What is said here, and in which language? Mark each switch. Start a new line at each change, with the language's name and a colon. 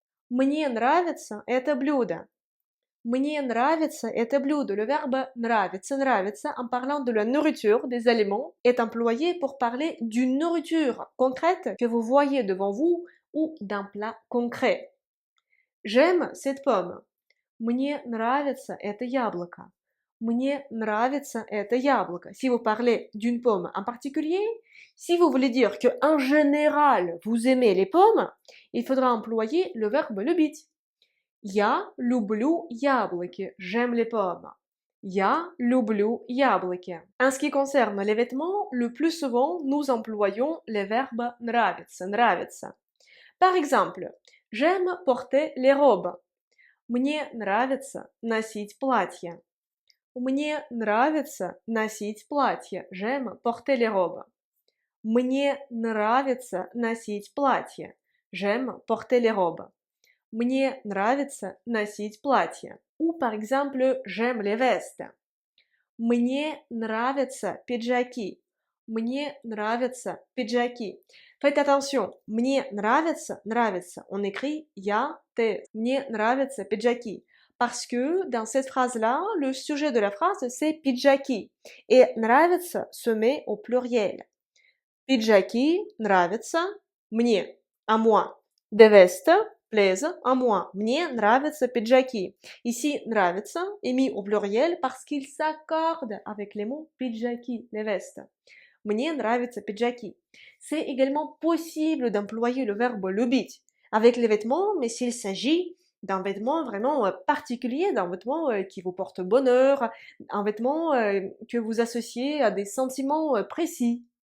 Russian: Мне нравится это блюдо. Мне нравится это блюдо.
French: Le verbe нравится en parlant de la nourriture, des aliments, est employé pour parler d'une nourriture concrète que vous voyez devant vous ou d'un plat concret. J'aime cette pomme.
Russian: Мне нравится это яблоко. Мне нравится это яблоко.
French: Si vous parlez d'une pomme en particulier, si vous voulez dire que en général vous aimez les pommes, il faudra employer le verbe любить.
Russian: Я люблю яблоки.
French: J'aime les pommes.
Russian: Я люблю яблоки.
French: En ce qui concerne les vêtements, le plus souvent nous employons les verbes нравится. Par exemple, j'aime porter les robes.
Russian: Мне нравится носить платья. Мне нравится носить платье.
French: J'aime porter les robes.
Russian: Мне нравится носить платье.
French: J'aime porter les robes.
Russian: Мне нравится носить платье.
French: Ou par exemple, j'aime les vestes.
Russian: Мне нравятся пиджаки. Мне нравятся пиджаки.
French: Faites attention.
Russian: Мне нравится.
French: On écrit я, te.
Russian: Мне нравятся пиджаки.
French: Parce que dans cette phrase-là, le sujet de la phrase, c'est пиджаки. Et нравится se met au pluriel.
Russian: Пиджаки нравятся мне,
French: à moi. Des vestes plaisent à moi.
Russian: Мне нравятся пиджаки.
French: Ici, нравится est mis au pluriel parce qu'il s'accorde avec les mots пиджаки, les vestes.
Russian: Мне нравятся пиджаки.
French: C'est également possible d'employer le verbe любить avec les vêtements, mais s'il s'agit d'un vêtement vraiment particulier, d'un vêtement qui vous porte bonheur, un vêtement que vous associez à des sentiments précis.